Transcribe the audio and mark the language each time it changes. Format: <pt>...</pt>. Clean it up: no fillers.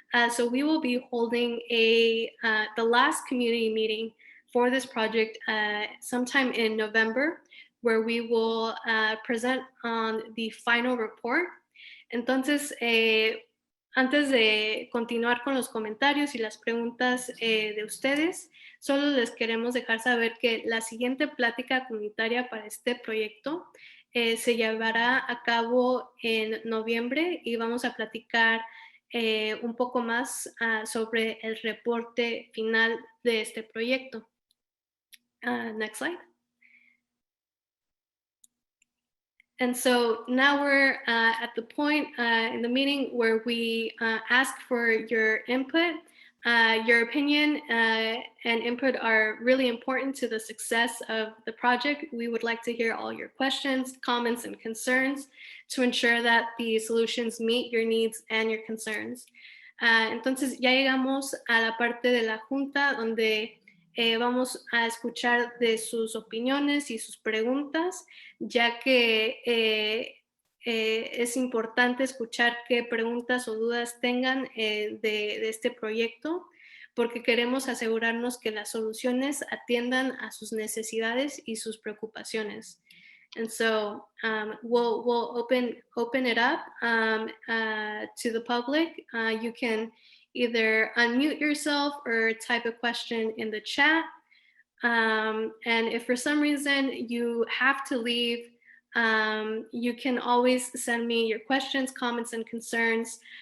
<en>So we will be holding the last community meeting for this project sometime in November, where we will present on the final report.</en> <es>Entonces, antes de continuar con los comentarios y las preguntas de ustedes, solo les queremos dejar saber que la siguiente plática comunitaria para este proyecto se llevará a cabo en noviembre y vamos a platicar un poco más sobre el reporte final de este proyecto.</es> <en>Next slide. And so now we're at the point in the meeting where we ask for your input. Your opinion and input are really important to the success of the project. We would like to hear all your questions, comments, and concerns to ensure that the solutions meet your needs and your concerns.</en> <es>Entonces ya llegamos a la parte de la junta donde vamos a escuchar de sus opiniones y sus preguntas, ya que es importante escuchar qué preguntas o dudas tengan de este proyecto, porque queremos asegurarnos que las soluciones atiendan a sus necesidades y sus preocupaciones.</es> <en>And so we'll open it up to the public. You can either unmute yourself or type a question in the chat. And if for some reason you have to leave, you can always send me your questions, comments, and concerns</en>